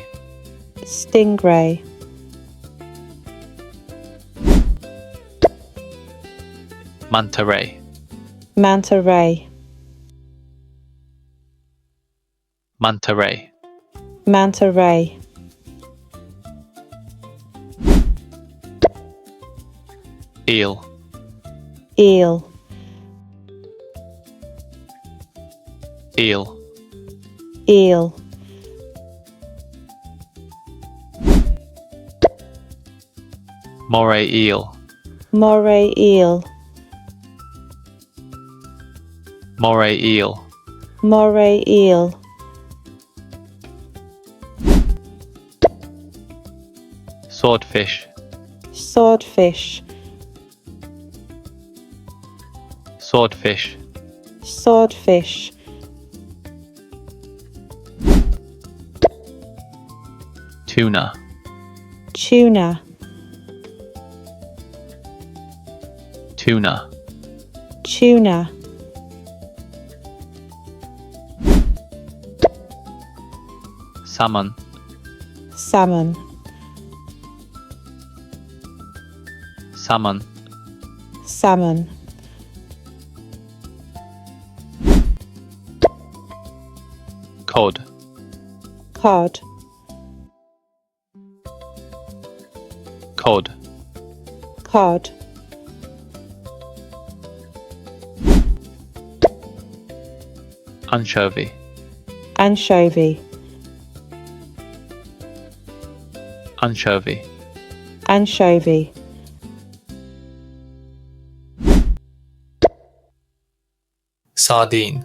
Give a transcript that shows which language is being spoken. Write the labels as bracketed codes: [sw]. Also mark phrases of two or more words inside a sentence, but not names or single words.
[en] stingray, manta ray, manta ray, Manta ray. Manta ray. Eel. Eel. Eel. Eel. Moray eel. Moray eel. Moray eel. Moray eel. Swordfish. Swordfish. Swordfish. Swordfish. Tuna. Tuna. Tuna. Tuna. Salmon. Salmon. Salmon. Salmon. Cod. Cod. Cod. Cod. Anchovy. Anchovy. Anchovy. Anchovy. Sardine.